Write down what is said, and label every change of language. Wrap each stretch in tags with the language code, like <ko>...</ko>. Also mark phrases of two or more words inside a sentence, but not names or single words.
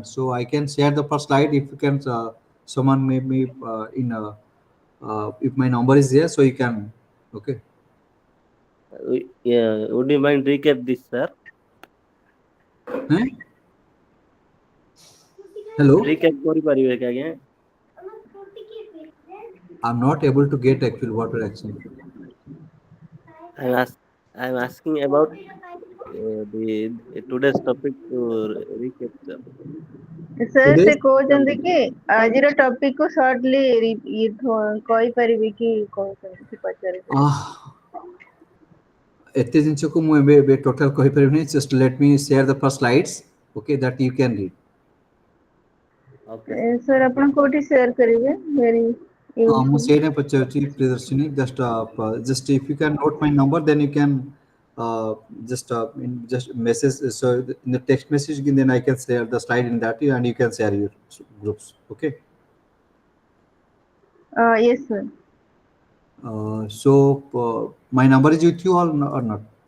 <en>So I can share the first slide if you can. Someone may be in. If my number is there, so you can. Okay. Yeah, would you mind recap this, sir? Eh? Hello?</en> <or>Recap କରିପାରିବେ କି ଆଜ୍ଞା?</or> <en>I'm not able to get actually what you're asking. I'm ask, I'm asking about the today's topic to recap, sir.</en> <or>ସାର୍ ସେ</or> <en>Today's</en> <or>କହୁଛନ୍ତି କି ଆଜିର ଟପିକ କୁ ସର୍ଟଲି କହିପାରିବେ କି କହୁଛନ୍ତି ପଚାରୁଛନ୍ତି। ah ଏତେ ଜିନିଷକୁ ମୁଁ ଏବେ ଟୋଟାଲ କହିପାରିବିନି,</or> <en>just let me share the first slides, okay, that you can read. Okay, sir.</en> <or>ସାର୍ ଆପଣ କୋଉଠି ସେୟାର କରିବେ ଭେରି ମୁଁ ୟୁଜଫୁଲ। ସେଇଟା ପଚାରୁଛି ପ୍ରିୟଦର୍ଶିନୀ,</or> <en>just if you can note my number, then you can just message, so in the text message, then I can share the slide in that, and you can share your groups, okay. Yes sir. My number is with you or not?</en>